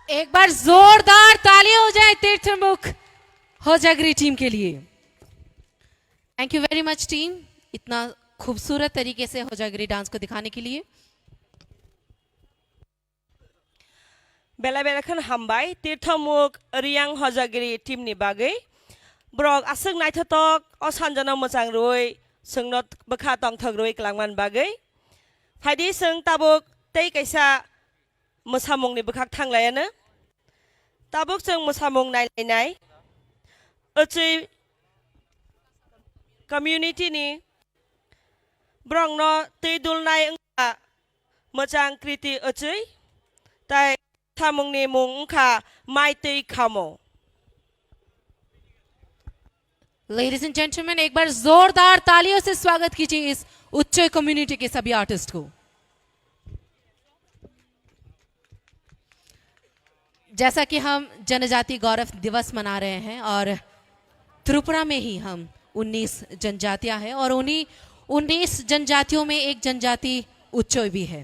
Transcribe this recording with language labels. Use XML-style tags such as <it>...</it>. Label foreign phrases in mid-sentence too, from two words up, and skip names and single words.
<hi>एक बार जोरदार तालियां हो जाए तीर्थमुख होजागरी टीम के लिए।</hi> <en>Thank you very much team,</en> <hi>इतना खूबसूरत तरीके से होजागरी डांस को दिखाने के लिए।</hi> <trp>बेला बेलाखन हामबाय तीर्थमुख रियांग होजागरी टीम नि बागै ब्रक आसों नायथतक असानजनाव मोजां रुय सोंनो बखा तंग थगरुय क्लांगमान बागै फायदि सों ताबुक तै कैसा मोसामुंनि बखाक थांलायानो ताबुक जों मोसामुं नायलायनाय ओचै कम्युनिटी नि ब्रंनो तै दुलनाय ओंखा मोजां कृति ओचै ताय सामुंनि मुं ओंखा माइ तै खामो।</trp> <en>ladies and gentleman,</en> <hi>एक बार जोरदार तालियों से स्वागत कीजिए इस उच्च कम्युनिटी के सभी आर्टिस्ट को। जैसा कि हम जनजाति गौरव दिवस मना रहे हैं और त्रिपुरा में ही हम 19 जनजातियां हैं और उन्हीं 19 जनजातियों में एक जनजाति उच्चोय भी है।</hi>